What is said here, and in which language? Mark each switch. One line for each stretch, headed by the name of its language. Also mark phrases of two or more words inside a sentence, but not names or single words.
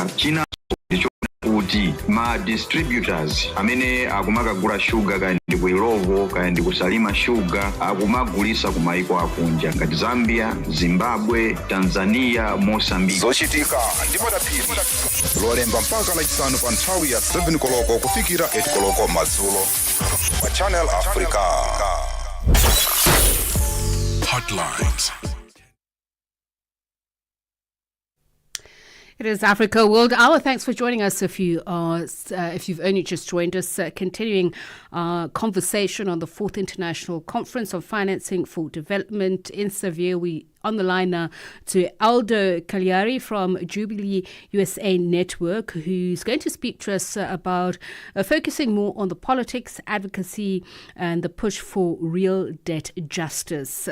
Nyanja: China kuti ma distributors amene akumakagula shuga kaya ndi ku Ilovo kaya ndi kusalima shuga akumagulisa ku maiko akunja ngati Zambia, Zimbabwe, Tanzania, Mozambique. Zochitika ndimodapiri. Lolemba mpaka lachisanu pa nthawi ya 7 koloko kufikira 8 koloko madzulo pa Channel Africa.
English: Hotlines. It is Africa World Hour. Thanks for joining us. If you've only just joined us, continuing our conversation on the 4th International Conference on Financing for Development in Seville. We on the line now to Aldo Cagliari from Jubilee USA Network, who's going to speak to us about focusing more on the politics, advocacy, and the push for real debt justice.